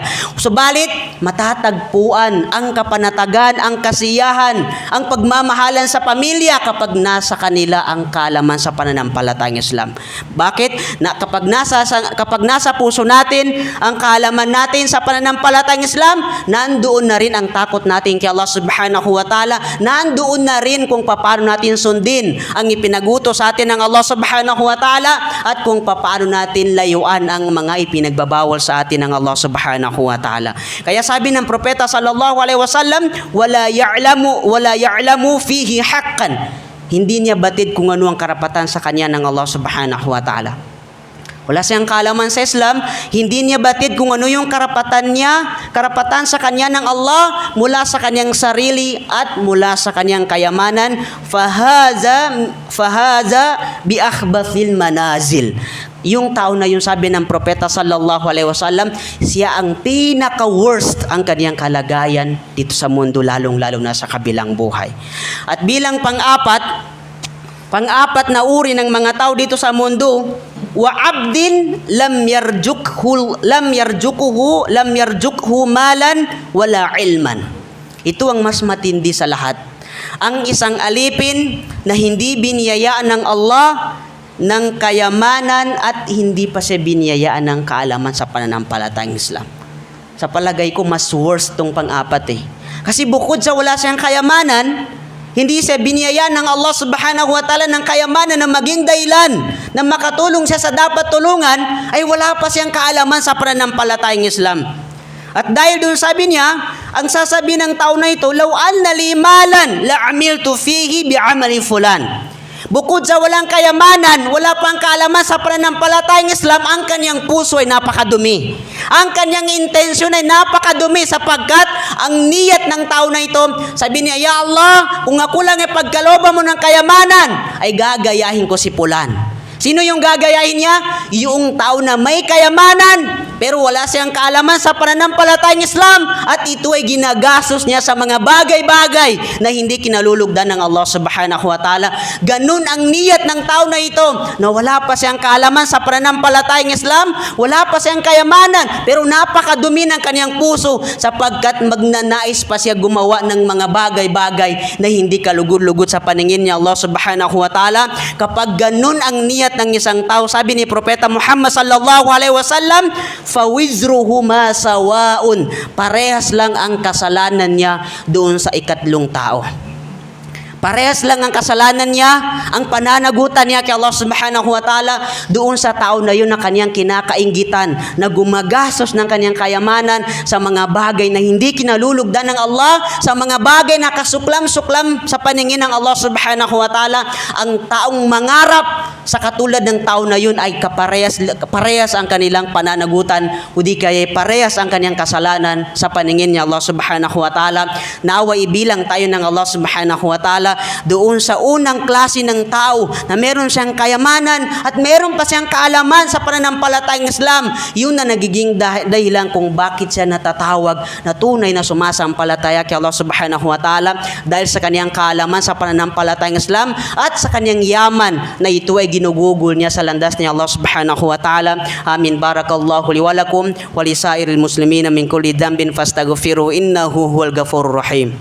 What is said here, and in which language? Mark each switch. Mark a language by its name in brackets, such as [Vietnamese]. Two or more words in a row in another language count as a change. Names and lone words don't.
[Filipino] Subalit, matatagpuan ang kapanatagan, ang kasiyahan, ang pagmamahalan sa pamilya kapag nasa kanila ang kaalaman sa pananampalatayang Islam. Bakit? Kapag nasa puso natin ang kaalaman natin sa pananampalatayang Islam, nandoon na rin ang takot natin kay Allah [Arabic] سبحانه وتعالى. [Filipino] Nandoon na rin kung paano natin sundin ang ipinagutos sa atin ng Allah [Arabic] سبحانه وتعالى [Filipino] at kung paano natin layuan ang mga ipinagbabawal sa atin ng Allah [Arabic] سبحانه وتعالى. [Filipino] Kaya sabi ng propeta [Arabic] صلى الله عليه وسلم، ولا يعلم فيه حقا. [Filipino] Hindi niya batid kung ano ang karapatan sa kanya ng Allah [Arabic] سبحانه وتعالى. [Filipino] Wala siyang kaalaman sa Islam, hindi niya batid kung ano yung karapatan sa kanya ng Allah mula sa kanyang sarili at mula sa kanyang kayamanan. [Arabic] فهذا بأخبث المنازل. [Filipino] Yung tao na yun, sabi ng propeta [Arabic] صلى الله عليه وسلم, [Filipino] siya ang pinaka-worst ang kanyang kalagayan dito sa mundo, lalong-lalo na sa kabilang buhay. At bilang pang-apat na uri ng mga tao dito sa mundo, [Arabic] وعبد لم يرزقه مالا ولا علما. [Filipino] Ito ang mas matindi sa lahat. Ang isang alipin na hindi biniyayaan ng Allah ng kayamanan at hindi pa siya biniyayaan ng kaalaman sa pananampalatayang Islam. Sa palagay ko, mas worst tong pang-apat eh. Kasi bukod sa wala siyang kayamanan, hindi siya biniyayaan ng Allah [Arabic] سبحانه وتعالى [Filipino] ng kayamanan na maging dahilan na makatulong siya sa dapat tulungan, ay wala pa siyang kaalaman sa pananampalatayang Islam. At dahil doon sabi niya, ang sasabihin ng tao na ito, [Arabic] لو أن لي مالا لعملت فيه بعمل فلان. [Filipino] Bukod sa walang kayamanan, wala pang kaalaman sa pananampalatayang Islam, ang kanyang puso ay napakadumi. Ang kanyang intensyon ay napakadumi sapagkat ang niyat ng tao na ito, sabi niya, Ya Allah, kung ako lang ay pagkalooban mo ng kayamanan, ay gagayahin ko si Pulan. Sino yung gagayahin niya? Yung tao na may kayamanan, pero wala siyang kaalaman sa pananampalatayang Islam at ito ay ginagastos niya sa mga bagay-bagay na hindi kinalulugdan ng Allah [Arabic] سبحانه وتعالى. [Filipino] Ganun ang niyat ng tao na ito na wala pa siyang kaalaman sa pananampalatayang Islam, wala pa siyang kayamanan, pero napakadumi ng kanyang puso sapagkat magnanais pa siya gumawa ng mga bagay-bagay na hindi kalugod-lugod sa paningin niya Allah [Arabic] سبحانه وتعالى. [Filipino] Kapag ganun ang niyat ng isang tao, sabi ni Propeta Muhammad [Arabic] صلى الله عليه وسلم، فوزرهما سواء. [Filipino] Parehas lang ang kasalanan niya doon sa ikatlong tao. Parehas lang ang kasalanan niya, ang pananagutan niya kay Allah [Arabic] سبحانه وتعالى [Filipino] doon sa tao na yun na kanyang kinakainggitan, na gumagastos ng kanyang kayamanan sa mga bagay na hindi kinalulugdan ng Allah, sa mga bagay na kasuklam-suklam sa paningin ng Allah [Arabic] سبحانه وتعالى. [Filipino] Ang taong mangarap sa katulad ng tao na yun ay parehas ang kanilang pananagutan o di kaya parehas ang kanyang kasalanan sa paningin ni Allah [Arabic] سبحانه وتعالى. [Filipino] Nawa ibilang tayo ng Allah [Arabic] سبحانه وتعالى [Filipino] doon sa unang klase ng tao na meron siyang kayamanan at meron pa siyang kaalaman sa pananampalatayang Islam. Yun na nagiging dahilan kung bakit siya natatawag na tunay na sumasampalataya kay Allah [Arabic] سبحانه وتعالى [Filipino] dahil sa kaniyang kaalaman sa pananampalatayang Islam at sa kaniyang yaman na ito ay ginugugol niya sa landas ni Allah [Arabic] سبحانه وتعالى. [Filipino] Amin. [Arabic] بارك الله لي ولكم ولسائر المسلمين من كل ذنب فاستغفروه إنه هو الغفور الرحيم.